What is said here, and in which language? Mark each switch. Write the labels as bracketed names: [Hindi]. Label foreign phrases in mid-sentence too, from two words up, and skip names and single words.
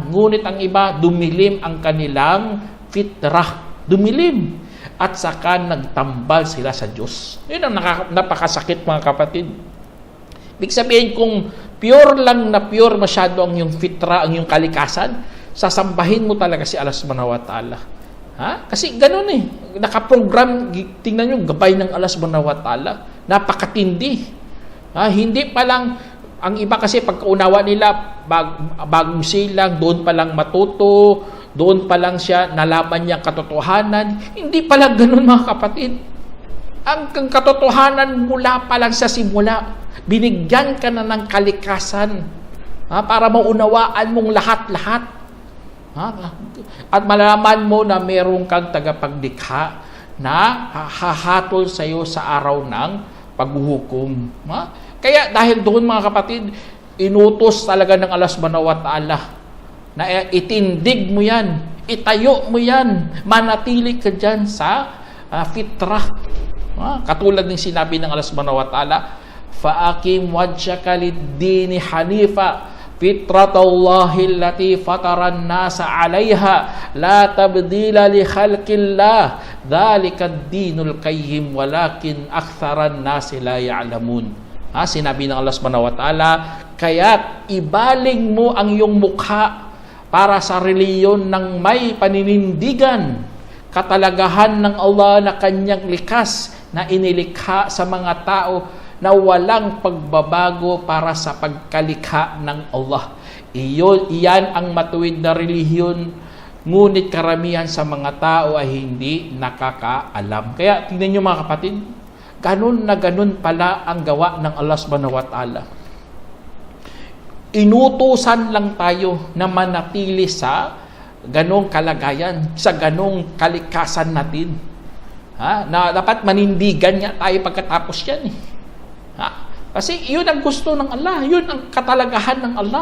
[Filipino] Ngunit ang iba, dumilim ang kanilang fitrah. Dumilim. At saka nagtambal sila sa Diyos. Yun ang napakasakit mga kapatid. Ibig sabihin, kung pure lang na pure masyado ang yung fitra, ang yung kalikasan, sasambahin mo talaga si Allah [Arabic] سبحانه وتعالى. [Filipino] Kasi ganun nakaprogram, tingnan nyo, gabay ng Allah [Arabic] سبحانه وتعالى. [Filipino] Napakatindi. Hindi pa lang, ang iba kasi pagkaunawa nila, bagong silang, doon pa lang matuto, doon pa lang siya, nalaman niya katotohanan. Hindi pala ganun mga kapatid. Ang katotohanan mula pa lang sa simula, binigyan ka na ng kalikasan para maunawaan mong lahat-lahat. At malalaman mo na meron kang tagapaglikha na hahatol sa iyo sa araw ng paghuhukom. Kaya dahil doon mga kapatid, inutos talaga ng Allah [Arabic] سبحانه وتعالى [Filipino] na itindig mo yan, itayo mo yan, manatili ka dyan sa fitrah. Katulad ng sinabi ng Allah [Arabic] سبحانه وتعالى, فَأَقِمْ وَجْهَكَ لِلدِّينِ حَنِيفًا فِطْرَةَ اللَّهِ الَّتِي فَطَرَ النَّاسَ عَلَيْهَا لَا تَبْدِيلَ لِخَلْقِ اللَّهِ ذَلِكَ الدِّينُ الْقَيِّمُ وَلَكِنْ أَكْثَرَ النَّاسِ لَا يَعْلَمُونَ. [Filipino] Sinabi ng Allah [Arabic] سبحانه وتعالى, [Filipino] kaya't ibaling mo ang iyong mukha para sa reliyon ng may paninindigan, katalagahan ng Allah na kanyang likas na inilikha sa mga tao na walang pagbabago para sa pagkalikha ng Allah. Iyan ang matuwid na relihiyon, ngunit karamihan sa mga tao ay hindi nakakaalam. Kaya tingnan nyo mga kapatid, ganun na ganun pala ang gawa ng Allah [Arabic] سبحانه وتعالى. [Filipino] Inutusan lang tayo na manatili sa ganong kalagayan, sa ganong kalikasan natin. Na dapat manindigan niya tayo pagkatapos yan. Kasi yun ang gusto ng Allah, yun ang katalagahan ng Allah.